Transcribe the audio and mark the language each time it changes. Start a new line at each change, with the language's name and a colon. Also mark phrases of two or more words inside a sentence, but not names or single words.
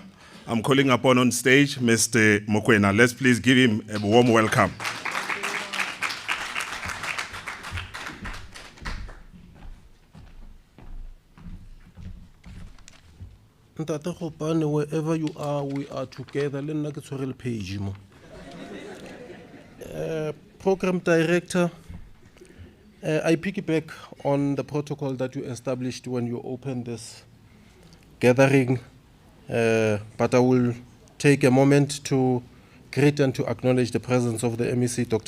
English: I'm calling upon on stage Mr. Mokoena. Let's please give him a warm welcome. Ntate Khopane, wherever you are, we are together.
Tswana: Le nna ke tshwere le page mo.
English: Program Director, I piggyback on the protocol that you established when you opened this gathering, but I will take a moment to greet and to acknowledge the presence of the MEC, Dr.